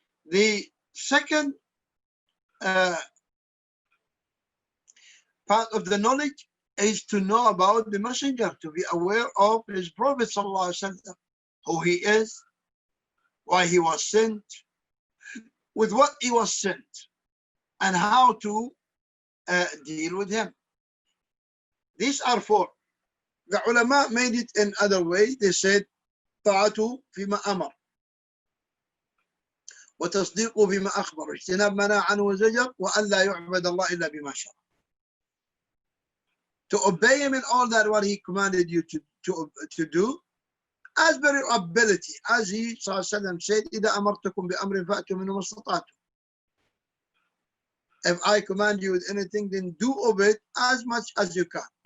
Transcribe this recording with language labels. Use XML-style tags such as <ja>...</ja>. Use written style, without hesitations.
<en>The second part of the knowledge is to know about the messenger, to be aware of his Prophet sallallahu alaihi wasallam, who he is, why he was sent, with what he was sent, and how to deal with him. These are four. The ulama made it in other way.</en> <ar>They said, طاعته فيما أمر وتصديقه بما أخبر اجتناب منع عنه وزجر وأن لا يعبد الله إلا بما شرع.</ar> <en>To obey him in all that what he commanded you to do, as per your ability, as he ﷺ said,</en> <ar>إذا أمرتكم بأمر فأتوا منه ما استطعتم.</ar> <en>If I command you with anything, then do obey it as much as you can.</en>